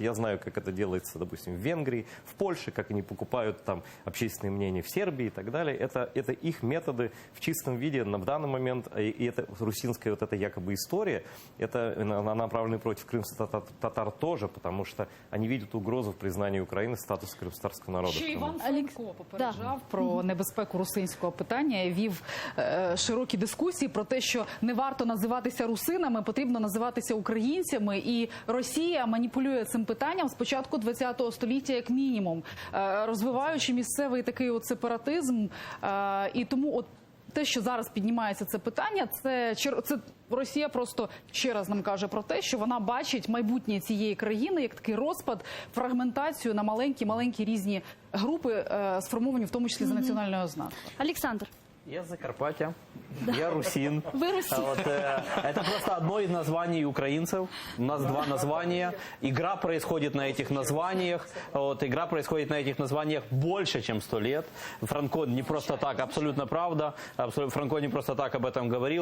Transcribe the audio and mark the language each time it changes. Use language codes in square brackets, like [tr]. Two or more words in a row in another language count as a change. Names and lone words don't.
[ru] Я знаю, как это делается, допустим, в Венгрии, в Польше, как они покупают там общественное мнение в Сербии и так далее. Это их методы в чистом виде в данный момент. И это русинская вот эта якобы история, она направлена против крымских татар тоже, потому что они видят угрозу в признании Украины статуса крымстарского народу. [uk] Ще Іван Франко попереджав про небезпеку русинського питання, вів широкі дискусії про те, що не варто називатися русинами, потрібно називатися українцями. І Росія маніпулює цим питанням з початку ХХ століття як мінімум, розвиваючи місцевий такий от сепаратизм. І тому от те, що зараз піднімається це питання, це Росія просто ще раз нам каже про те, що вона бачить майбутнє цієї країни як такий розпад, фрагментацію на маленькі різні групи, сформовані в тому числі за національною ознакою. Олександр. [ru] Я с Закарпатья, я русин. Вы русин. Это просто одно из названий украинцев. У нас два названия. Игра происходит на этих названиях. Игра происходит на этих названиях больше, чем 100 лет. Франко не просто так, абсолютно правда. Франко не просто так об этом говорил.